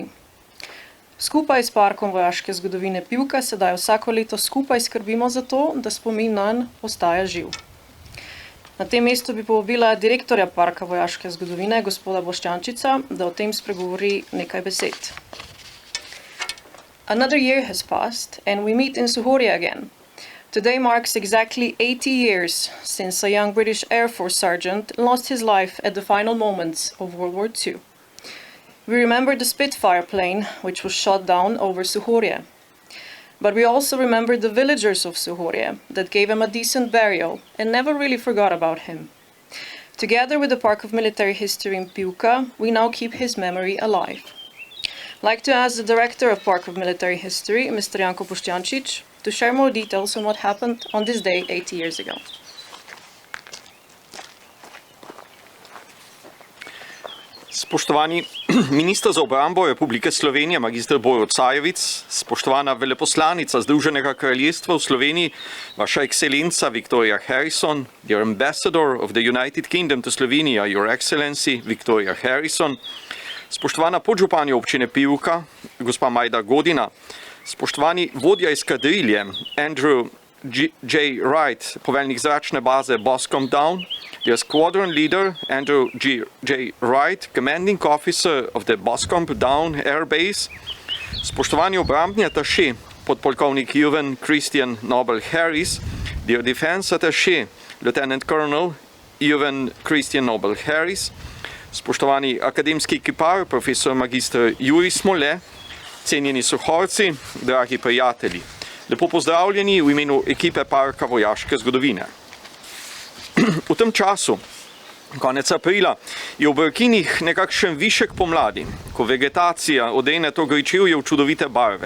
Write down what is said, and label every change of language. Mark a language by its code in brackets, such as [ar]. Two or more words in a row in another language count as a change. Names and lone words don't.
[sl] Skupaj s Parkom vojaške zgodovine Pivka sedaj vsako leto skupaj skrbimo za to, da spomin nanj ostaja živ. Na tem mestu bi povabila direktorja Parka vojaške zgodovine, gospoda Boštjančica, da o tem spregovori nekaj besed. [en] Another year has passed and we meet in Suhorje again. Today marks exactly 80 years since a young British Air Force sergeant lost his life at the final moments of World War II. We remember the Spitfire plane, which was shot down over Suhorje. But we also remember the villagers of Suhorje that gave him a decent burial and never really forgot about him. Together with the Park of Military History in Pivka, we now keep his memory alive. I'd like to ask the Director of Park of Military History, Mr. Janko Boštjančič, to share more details on what happened on this day 80 years ago. [sl] Spoštovani minister za obrambo Republike Slovenije, magister Borut Sajovic, spoštovana veleposlanica Združenega kraljestva v Sloveniji, vaša ekscelenca Viktorija Harrison, [en] dear ambassador of the United Kingdom to Slovenia, your excellency Viktorija Harrison, [sl] spoštovana podžupanja občine Pivka, gospa Majda Godina, spoštovani vodja eskadrilje Andrew J. Wright, poveljnik zračne baze Boscombe Down, [en] the squadron leader Andrew J. Wright, commanding officer of the Boscombe Down Air Base, [sl] spoštovani obrambni ataše, podpolkovnik Ewan Christian Noble Harris, [en] dear defense attaché, Lieutenant Colonel Ewan Christian Noble Harris, [sl] spoštovani akademski ekipar, profesor magister Jurij Smole, cenjeni Suhorci, dragi prijatelji. Lepo pozdravljeni v imenu ekipe Parka vojaške zgodovine. V tem času, konec aprila, je v Brkinih nekakšen višek pomladi, ko vegetacija odene to gričevje v čudovite barve.